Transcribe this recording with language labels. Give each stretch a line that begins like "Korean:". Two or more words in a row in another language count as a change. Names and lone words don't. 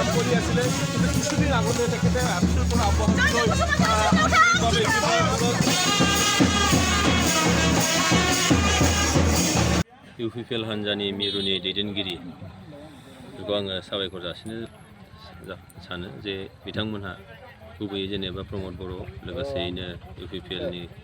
Assamese: কৰি আছিলে, কিন্তু কিছুদিন আগতে তেখেতে আপচুৰ পৰা অব্যাহতি লৈ
Bodo: UPPL हान्जानि मिरुनि दैदेनगिरि बेखौ आङो साबायखर जासिनो सानो जे बिथांमोनहा गुबैयै जेनेबा प्रमद बर' लोगोसेयैनो UPPLनि